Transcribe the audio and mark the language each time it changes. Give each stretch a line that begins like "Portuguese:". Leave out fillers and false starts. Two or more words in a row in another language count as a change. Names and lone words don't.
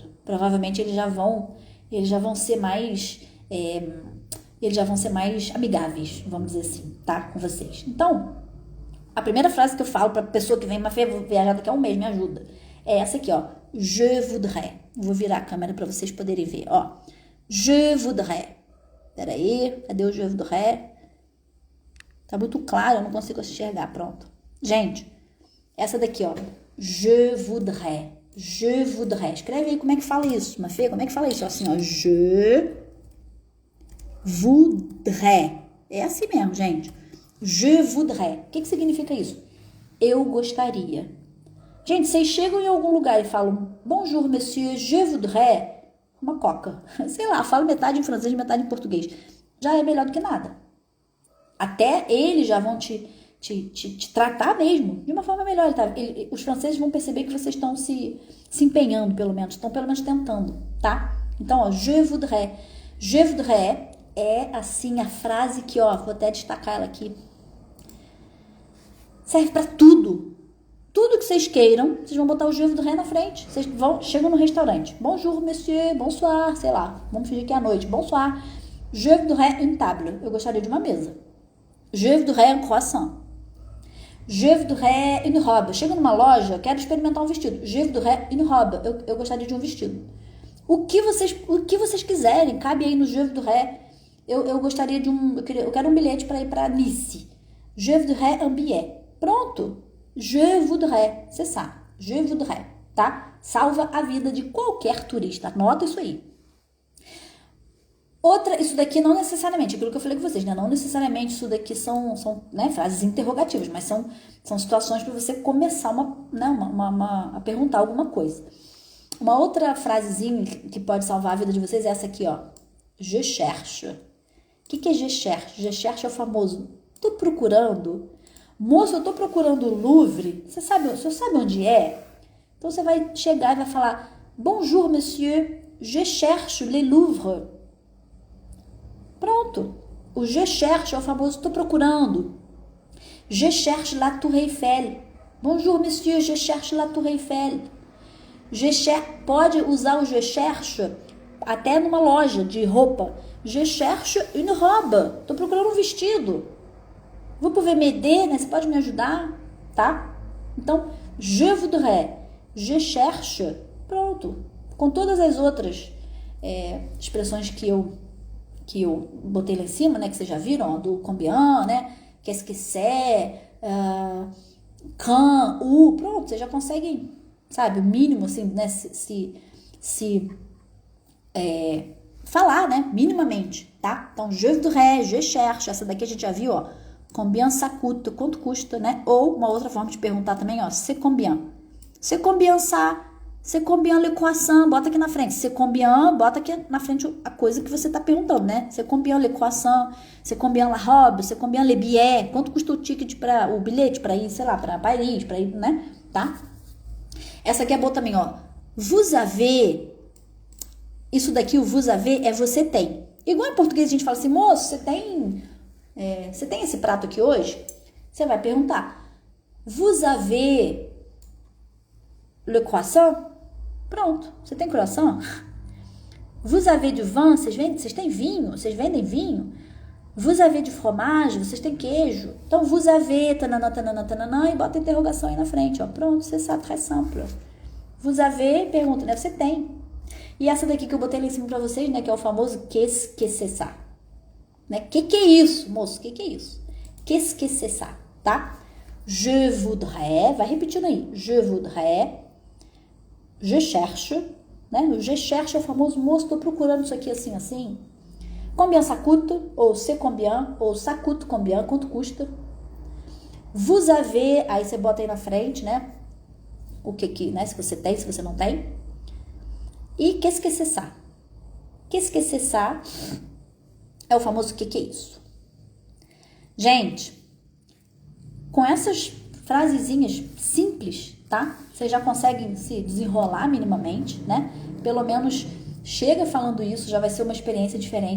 Portuguese: Provavelmente eles já vão ser mais... eles já vão ser mais amigáveis, vamos dizer assim, tá? Com vocês. Então, a primeira frase que eu falo pra pessoa que vem, Mafê, vou viajar daqui a um mês, me ajuda. É essa aqui, ó.
French: Je voudrais.
Portuguese: Vou virar a câmera pra vocês poderem ver, ó.
French: Je voudrais.
Portuguese: Peraí, cadê o
French: je voudrais?
Portuguese: Tá muito claro, eu não consigo enxergar, pronto. Gente, essa daqui, ó.
French: Je voudrais. Je voudrais.
Portuguese: Escreve aí como é que fala isso, Mafê, como é que fala isso? Assim, ó.
French: Je voudrais.
Portuguese: É assim mesmo, gente.
French: Je voudrais.
Portuguese: O que significa isso? Eu gostaria. Gente, vocês chegam em algum lugar e falam
French: bonjour, monsieur, je voudrais
Portuguese: uma coca. Sei lá, falo metade em francês, metade em português. Já é melhor do que nada. Até eles já vão te tratar mesmo de uma forma melhor. Os franceses vão perceber que vocês estão se empenhando, pelo menos. Estão pelo menos tentando, tá? Então, ó,
French: je voudrais. Je voudrais
Portuguese: é, assim, a frase que, ó, vou até destacar ela aqui. Serve pra tudo. Tudo que vocês queiram, vocês vão botar o
French: je voudrais
Portuguese: na frente. Vocês chegam no restaurante.
French: Bonjour, monsieur, bonsoir,
Portuguese: sei lá. Vamos fingir que é à noite.
French: Bonsoir. Je voudrais une table.
Portuguese: Eu gostaria de uma mesa.
French: Je voudrais un croissant. Je voudrais une robe.
Portuguese: Chega numa loja, eu quero experimentar um vestido.
French: Je voudrais une robe.
Portuguese: Eu gostaria de um vestido. O que vocês quiserem, cabe aí no
French: je voudrais.
Portuguese: Eu gostaria de eu quero um bilhete para ir para Nice.
French: Je voudrais un billet. Pronto. Je voudrais. C'est ça. Je voudrais.
Portuguese: Tá? Salva a vida de qualquer turista. Anota isso aí. Outra, isso daqui não necessariamente, aquilo que eu falei com vocês, né? Não necessariamente isso daqui são né, frases interrogativas, mas são situações para você começar a perguntar alguma coisa. Uma outra frasezinha que pode salvar a vida de vocês é essa aqui, ó.
French: Je cherche.
Portuguese: O que é
French: je cherche? Je cherche
Portuguese: é o famoso, tô procurando. Moço, eu tô procurando o Louvre. Você sabe onde é? Então você vai chegar e vai falar,
French: bonjour, monsieur, je cherche le Louvre.
Portuguese: Pronto. O
French: je cherche
Portuguese: é o famoso tô procurando.
French: Je cherche la Tour Eiffel. Bonjour, monsieur, je cherche la Tour Eiffel.
Portuguese: Pode usar o
French: je cherche
Portuguese: até numa loja de roupa.
French: Je cherche une robe.
Portuguese: Tô procurando um vestido.
French: Vous pouvez m'aider,
Portuguese: né? Você pode me ajudar, tá? Então,
French: je voudrais, je cherche.
Portuguese: Pronto. Com todas as outras expressões que eu botei lá em cima, né? Que vocês já viram, ó, do combien, né?
French: Qu'est-ce que c'est, quand, où.
Portuguese: Pronto, vocês já conseguem, sabe, o mínimo, assim, né? Falar, né? Minimamente, tá? Então,
French: je voudrais, je cherche.
Portuguese: Essa daqui a gente já viu, ó.
French: Combien ça coûte?
Portuguese: Quanto custa, né? Ou uma outra forma de perguntar também, ó,
French: c'est combien? C'est combien ça? C'est combien le croissant?
Portuguese: Bota aqui na frente.
French: C'est combien?
Portuguese: Bota aqui na frente a coisa que você tá perguntando, né?
French: C'est combien le croissant? C'est combien la robe? C'est combien les billets?
Portuguese: Quanto custa o ticket o bilhete para ir, sei lá, para Paris, para ir, né? Tá? Essa aqui é boa também, ó.
French: Vous avez.
Portuguese: Isso daqui, o
French: vous avez,
Portuguese: é você tem. Igual em português a gente fala assim, moço, você tem esse prato aqui hoje? Você vai perguntar,
French: vous avez le croissant?
Portuguese: Pronto, você tem croissant?
French: Vous avez du vin?
Portuguese: Vocês têm vinho? Vocês vendem vinho?
French: Vous avez du fromage?
Portuguese: Vocês têm queijo? Então,
French: vous avez,
Portuguese: tanana, tanana, tanana, e bota a interrogação aí na frente, ó. Pronto,
French: c'est ça, très simple. Vous avez,
Portuguese: pergunta, né? Você tem. E essa daqui que eu botei lá em cima pra vocês, né? Que é o famoso
French: qu'est-ce que c'est ça?
Portuguese: Né? Que é isso, moço? Que é isso?
French: Qu'est-ce que c'est ça? Tá? Je voudrais,
Portuguese: vai repetindo aí.
French: Je voudrais, je cherche,
Portuguese: né? O
French: je cherche
Portuguese: é o famoso, moço, tô procurando isso aqui assim, assim.
French: Combien ça coûte? Ou c'est combien? Ou ça coûte combien?
Portuguese: Quanto custa?
French: Vous avez,
Portuguese: aí você bota aí na frente, né? O que, né? Se você tem, se você não tem.
French: E qu'est-ce que c'est ça? Qu'est-ce que c'est ça?
Portuguese: É o famoso que é isso? Gente, com essas frasezinhas simples, tá? Vocês já conseguem se desenrolar minimamente, né? Pelo menos chega falando isso, já vai ser uma experiência diferente.